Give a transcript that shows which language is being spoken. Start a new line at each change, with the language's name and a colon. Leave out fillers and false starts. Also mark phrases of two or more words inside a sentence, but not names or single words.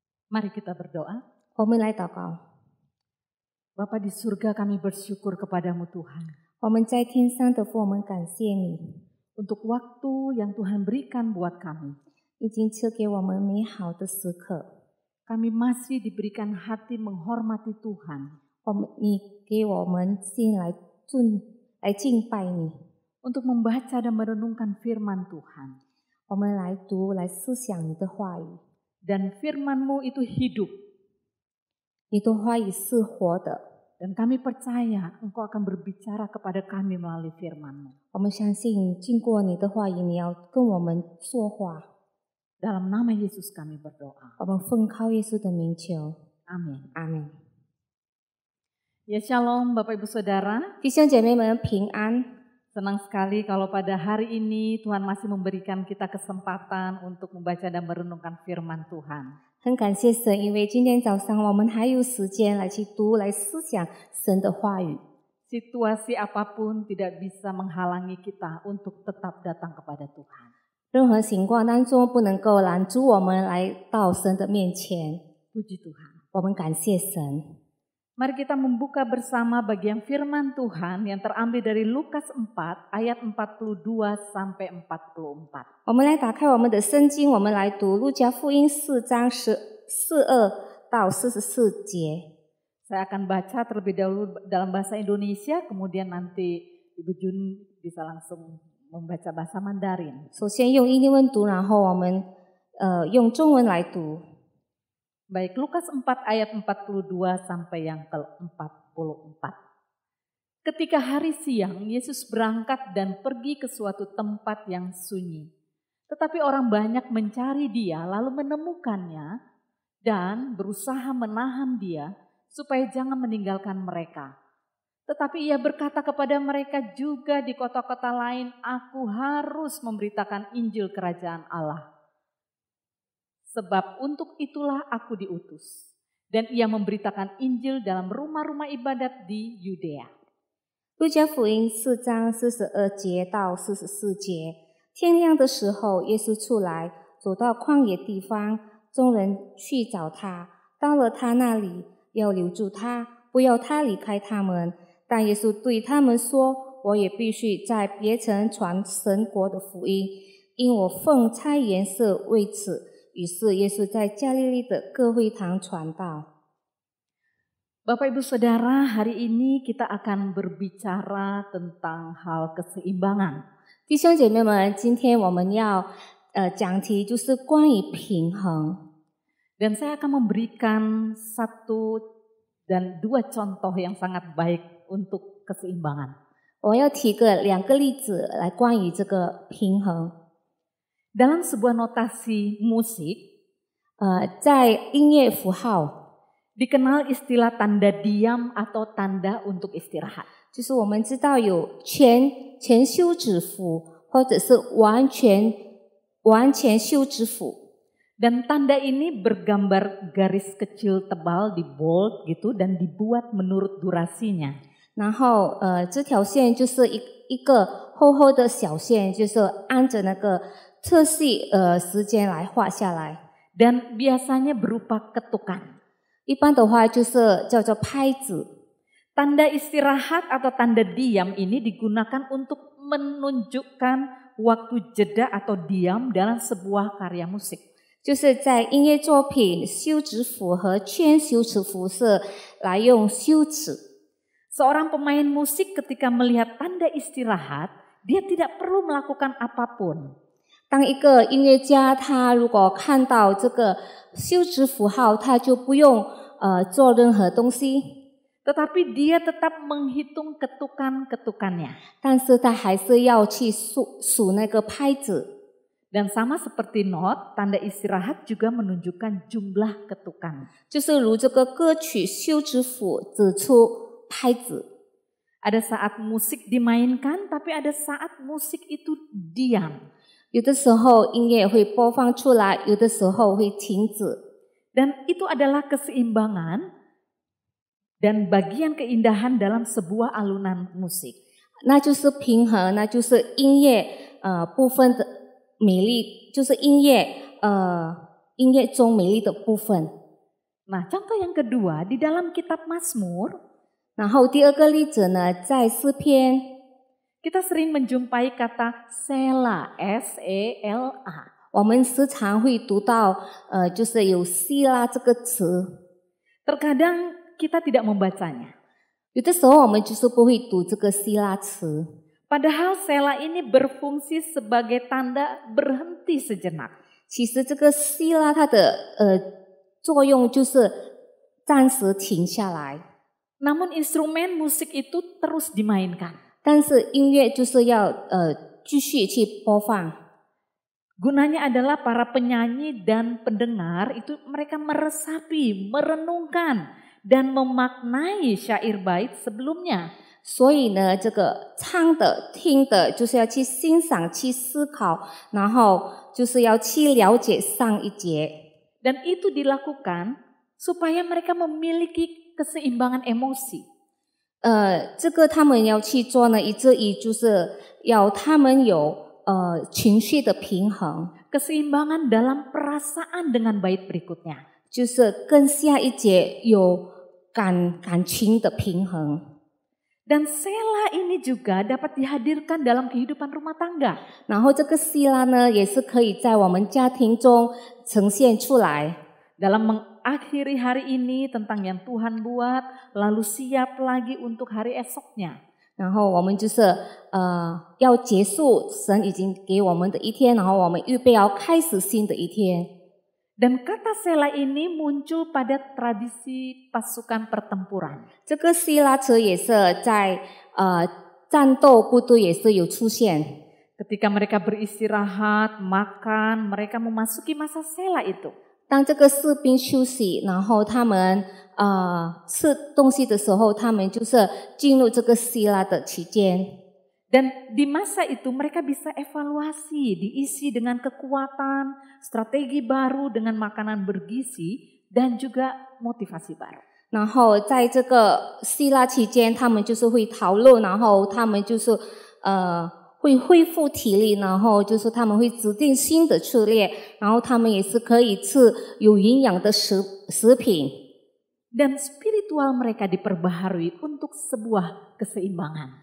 Indonesian: Mari kita berdoa.
Chinese: 我们来祷告。
Indonesian: Bapa di surga, kami bersyukur kepadamu Tuhan.
Chinese: 我们在天上的父，我们感谢你，
Indonesian: Untuk waktu yang Tuhan berikan buat kami.
Chinese: 已经赐给我们美好的时刻。
Indonesian: Kami masih diberikan hati menghormati Tuhan.
Chinese: 你给我们心来敬拜你，
Indonesian: Untuk membaca dan merenungkan firman Tuhan.
Chinese: 我们来读来思想你的话语。
Indonesian: Dan firman-Mu itu hidup.
Chinese: 你的话语是活的，
Indonesian: Dan kami percaya Engkau akan berbicara kepada kami melalui firman-Mu.
Chinese: 我们相信经过你的话语，你要跟我们说话。
Indonesian: Dalam nama Yesus kami berdoa.
Chinese: 我们奉靠耶稣的名求，
Indonesian: Amin.
Chinese: 阿门。
Indonesian: Ya shalom Bapak Ibu Saudara.
Chinese: 弟兄姐妹们平安，
Indonesian: Senang sekali kalau pada hari ini Tuhan masih memberikan kita kesempatan untuk membaca dan merenungkan firman Tuhan.
Chinese: 很感谢神，因为今天早上我们还有时间来去读、来思想神的话语。
Indonesian: Situasi apapun tidak bisa menghalangi kita untuk tetap datang kepada Tuhan.
Chinese: 任何情况当中不能够拦阻我们来到神的面前。
Indonesian: Puji Tuhan.
Chinese: 我们感谢神。
Indonesian: Mari kita membuka bersama bagian firman Tuhan yang terambil dari Lukas 4 ayat 42 sampai 44.
Chinese: 我们来打开我们的圣经，我们来读路加福音4章42到44节。
Indonesian: Saya akan baca terlebih dahulu dalam bahasa Indonesia, kemudian nanti Ibu Jun bisa langsung membaca bahasa Mandarin.
Chinese: 首先用英文读，然后我们用中文来读。
Indonesian: Baik, Lukas 4 ayat 42 sampai yang ke-44. Ketika hari siang, Yesus berangkat dan pergi ke suatu tempat yang sunyi. Tetapi orang banyak mencari dia lalu menemukannya dan berusaha menahan dia supaya jangan meninggalkan mereka. Tetapi ia berkata kepada mereka juga di kota-kota lain, aku harus memberitakan Injil Kerajaan Allah. Sebab untuk itulah aku diutus. Dan ia memberitakan Injil dalam rumah-rumah ibadat di Yudea.
Chinese: 路加福音4章42节到44节，天亮的时候，耶稣出来，走到旷野地方，众人去找他，到了他那里，要留住他，不要他离开他们。但耶稣对他们说：“我也必须在别城传神国的福音，因我奉差遣是为此。” 于是耶稣在加利利的各会堂传道。
Indonesian: Bapak Ibu Saudara, hari ini kita akan berbicara tentang hal keseimbangan.
Chinese: 弟兄姐妹们，今天我们要讲题就是关于平衡。
Indonesian: Dan saya akan memberikan satu dan dua contoh yang sangat baik untuk keseimbangan.
Chinese: 我要提两个例子来关于这个平衡。
Indonesian: Dalam sebuah notasi musik,
Chinese: 在音乐符号
Indonesian: dikenal istilah tanda diam atau tanda untuk istirahat.
Chinese: 就是我们知道有全休止符，或者是完全休止符。
Indonesian: Dan tanda ini bergambar garis kecil tebal di bold gitu dan dibuat menurut durasinya.
Chinese: 然后这条线就是一个厚厚的小线，就是按着那个 特细时间来画下来，
Indonesian: Dan biasanya berupa ketukan.
Chinese: 一般的话就是叫做拍子。
Indonesian: Tanda istirahat atau tanda diam ini digunakan untuk menunjukkan waktu jeda atau diam dalam sebuah karya musik.
Chinese: 就是在音乐作品休止符和全休止符是来用休止。
Indonesian: Seorang pemain musik ketika melihat tanda istirahat, dia tidak perlu melakukan apapun.
Chinese: 当一个音乐家，他如果看到这个休止符号，他就不用做任何东西，
Indonesian: Tetapi dia tetap menghitung ketukan-ketukannya.
Chinese: 但是他还是要去数那个拍子。
Indonesian: Dan sama seperti not, tanda istirahat juga menunjukkan jumlah ketukan.
Chinese: 就是如这个歌曲休止符指出拍子。
Indonesian: Ada saat musik dimainkan, tapi ada saat musik itu diam.
Chinese: 有的时候音乐会播放出来，有的时候会停止。
Indonesian: Dan itu adalah keseimbangan dan bagian keindahan dalam sebuah alunan musik.
Chinese: 那就是平衡，那就是音乐部分的美丽，就是音乐中美丽的部分。
Indonesian: Nah, contoh yang kedua di dalam kitab Mazmur,
Chinese: 然后第二个例子呢，在诗篇，
Indonesian: kita sering menjumpai kata Sela, S-E-L-A.
Chinese: 我们时常会读到，就是有希拉这个词。
Indonesian: Terkadang kita tidak membacanya.
Chinese: 有的时候我们就是不会读这个希拉词，
Indonesian: Padahal Sela ini berfungsi sebagai tanda berhenti sejenak.
Chinese: 其实这个希拉它的作用就是暂时停下来，
Indonesian: Namun instrumen musik itu terus dimainkan.
Chinese: 但是音乐就是要继续去播放。
Indonesian: Gunanya adalah para penyanyi dan pendengar itu mereka meresapi, merenungkan, dan memaknai syair bait sebelumnya.
Chinese: 所以呢，这个唱的、听的，就是要去欣赏、去思考，然后就是要去了解上一节。
Indonesian: Dan itu dilakukan supaya mereka memiliki keseimbangan emosi.
Chinese: 这个他们要去做呢，以至于就是要他们有情绪的平衡，
Indonesian: Keseimbangan dalam perasaan dengan bait berikutnya.
Chinese: 就是跟下一节有感情的平衡。
Indonesian: Dan Sela ini juga dapat dihadirkan dalam kehidupan rumah tangga.
Chinese: 然后这个希拉呢，也是可以在我们家庭中呈现出来。
Indonesian: Dalam mengakhiri hari ini tentang yang Tuhan buat, lalu siap lagi untuk hari esoknya.
Chinese: 然后我们就是要结束神已经给我们的一天，然后我们预备要开始新的一天。
Indonesian: Dan kata Sela ini muncul pada tradisi pasukan pertempuran.
Chinese: 这个希拉词也是在战斗部队也是有出现。
Indonesian: Ketika mereka beristirahat, makan, mereka memasuki masa Sela itu.
Chinese: 当这个士兵休息，然后他们吃东西的时候，他们就是进入这个希拉的期间。
Indonesian: Dan di masa itu mereka bisa evaluasi, diisi dengan kekuatan, strategi baru dengan makanan bergizi, dan juga motivasi baru.
Chinese: 然后在这个希拉期间，他们就是会讨论，然后他们就是会恢复体力，然后就是他们会制定新的策略，然后他们也是可以吃有营养的食品。
Indonesian: Dan spiritual mereka diperbaharui untuk sebuah keseimbangan.